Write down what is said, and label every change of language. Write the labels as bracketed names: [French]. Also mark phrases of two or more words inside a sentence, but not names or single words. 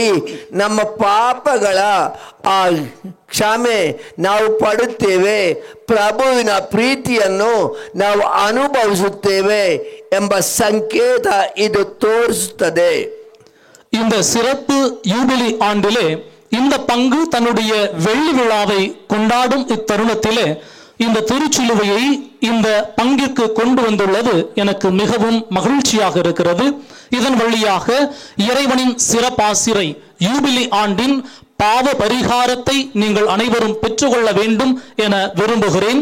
[Kannada] ನಮ್ಮ ಪಾಪಗಳ ಆ ಕ್ಷಮೆ ನಾವು ಪಡುತ್ತೇವೆ, ಪ್ರಭುವಿನ ಪ್ರೀತಿಯನ್ನು ನಾವು ಅನುಭವಿಸುತ್ತೇವೆ ಎಂಬ ಸಂಕೇತ ಇದು ತೋರಿಸುತ್ತದೆ. [Tamil] இந்த சிறப்பு யூபிலி ஆண்டிலே இந்த பங்கு தன்னுடைய வெள்ளி விழாவை கொண்டாடும் இத்தருணத்திலே இந்த திருச்சிலுவையை இந்த பங்கிற்கு கொண்டு வந்துள்ளது எனக்கு மிகவும் மகிழ்ச்சியாக இருக்கிறது. இதன் வழியாக இறைவனின் சிறப்பாசிரை யூபிலி ஆண்டின் பாவ பரிகாரத்தை நீங்கள் அனைவரும் பெற்றுக்கொள்ள வேண்டும் என விரும்புகிறேன்.